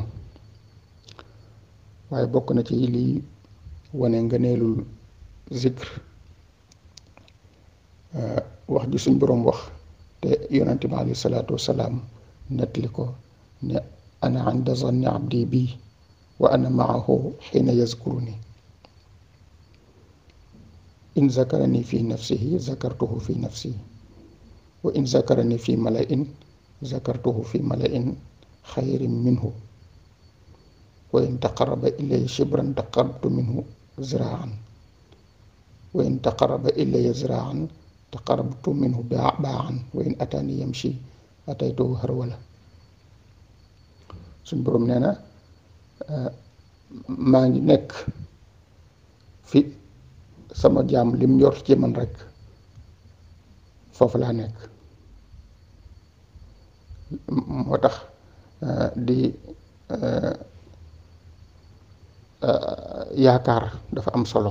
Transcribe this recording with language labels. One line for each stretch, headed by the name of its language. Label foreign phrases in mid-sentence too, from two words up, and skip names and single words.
Wolof: waaye bokk na ci lii wane ngëneelul zikr wax ji suñ boroom wax te yonente bi
Arabic: عليه الصلاة والسلام
Wolof: nettali ko ne
Arabic: أنا عند ظن عبدي بي وأنا معه حين يذكرني إن ذكرني في نفسه ذكرته في نفسي وإن ذكرني في ملإ ذكرته في ملإ خير منه وإن تقرب إلي شبرا تقربت منه ذراعا وإن تقرب إلي ذراعا تقربت منه باعا وإن أتاني يمشي أتيته هرولة.
Wolof: suñ boroom nee na maa ngi nekk fi sama jaam lim njort ci man rek foofu laa nekk. moo tax di yaakaar dafa am solo.